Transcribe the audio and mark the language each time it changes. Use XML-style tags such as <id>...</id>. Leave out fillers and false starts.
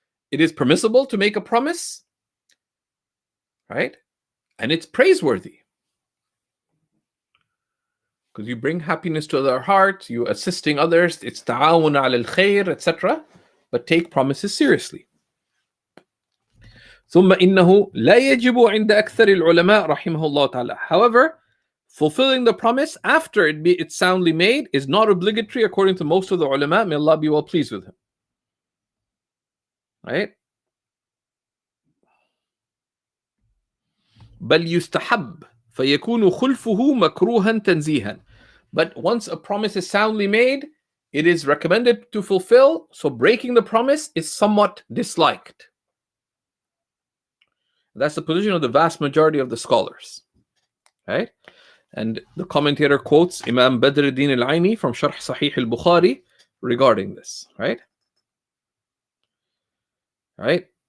<en>It is permissible to make a promise, right? And it's praiseworthy because you bring happiness to their heart. You assisting others. It's</en> <ar>ta'awun ala al-khair,</ar> <en>etc. But take promises seriously.</en> <ar>ثم إنه لا يجب عند أكثر العلماء رحمه الله تعالى.</ar> <en>However, fulfilling the promise after it's soundly made is not obligatory according to most of the ulama. May Allah be well pleased with him. Right?</en> <ar>بل يستحب فيكون خلفه مكروها تنزيها.</ar> <en>But once a promise is soundly made, it is recommended to fulfill. So breaking the promise is somewhat disliked. That's the position of the vast majority of the scholars. Right? And the commentator quotes Imam Badruddin al-Aini from Sharh Sahih al-Bukhari regarding this. Right? Right?</en>